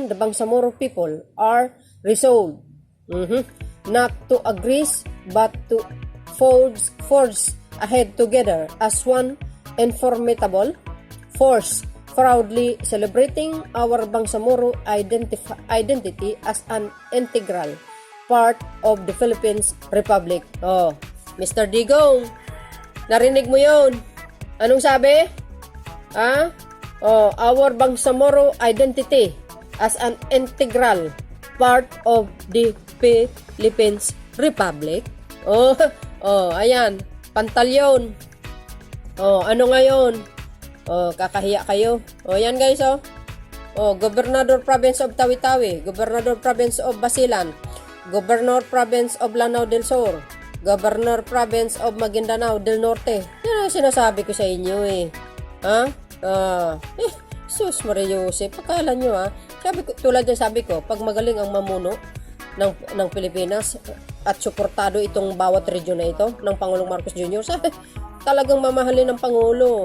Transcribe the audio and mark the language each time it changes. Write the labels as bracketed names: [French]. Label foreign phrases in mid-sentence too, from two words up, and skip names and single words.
[English] The Bangsamoro people are resolved not to agree but to forge ahead together as one formidable force, proudly celebrating our Bangsamoro identity as an integral part of the Philippines Republic. Mr. [Filipino] Digong, narinig mo yun? Anong sabi? [English] Our Bangsamoro identity as an integral part of the Philippines Republic. [Filipino] Ayan, pantalyon. Ano ngayon? Kakahiya kayo. Yan guys, [English] Gobernador Province of Tawi-Tawi, Gobernador Province of Basilan, Governor Province of Lanao del Sur, Governor Province of Maguindanao del Norte. [Filipino] Yan ang sinasabi ko sa inyo Sus Maria Jose, pakala nyo tulad ng sabi ko, pag magaling ang mamuno ng Pilipinas at suportado itong bawat region na ito ng Pangulong Marcos Jr., talagang mamahalin ng Pangulo.